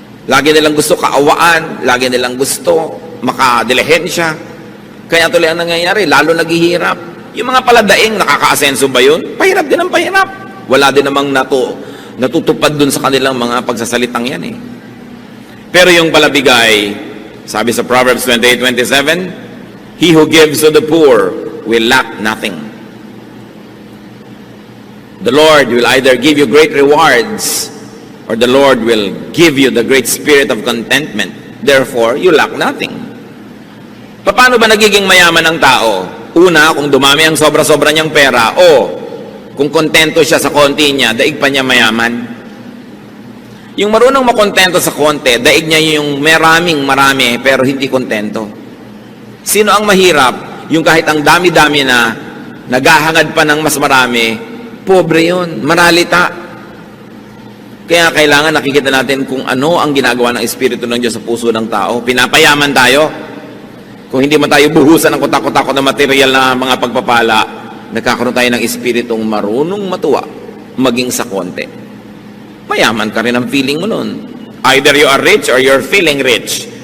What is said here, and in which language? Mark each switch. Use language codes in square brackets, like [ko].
[tl] Lagi nilang gusto kaawaan, lagi nilang gusto makadilihensya. Kaya tuloy ang nangyayari, lalo naghihirap. Yung mga paladaing, nakaka-asenso ba yun? Pahirap din ang pahirap. Wala din namang natutupad dun sa kanilang mga pagsasalitang yan eh. Pero yung palabigay, sabi sa [en] Proverbs 28:27, he who gives to the poor will lack nothing. The Lord will either give you great rewards or the Lord will give you the great spirit of contentment. Therefore, you lack nothing. [tl] Paano ba nagiging mayaman ang tao? Una, kung dumami ang sobra-sobra niyang pera o kung kontento siya sa konti niya, daig pa niya mayaman. Yung marunong makontento sa konti, daig niya yung marami, pero hindi kontento. Sino ang mahirap? Yung kahit ang dami-dami na, naghahangad pa ng mas marami, pobre yun, maralita. Kaya kailangan nakikita natin kung ano ang ginagawa ng Espiritu ng Diyos sa puso ng tao. Pinapayaman tayo. Kung hindi man tayo buhusan ng kutak-kutak na material na mga pagpapala, nagkakaroon tayo ng Espiritong marunong matuwa, maging sa konti. Mayaman ka rin ang feeling mo nun. [en] Either you are rich or you're feeling rich.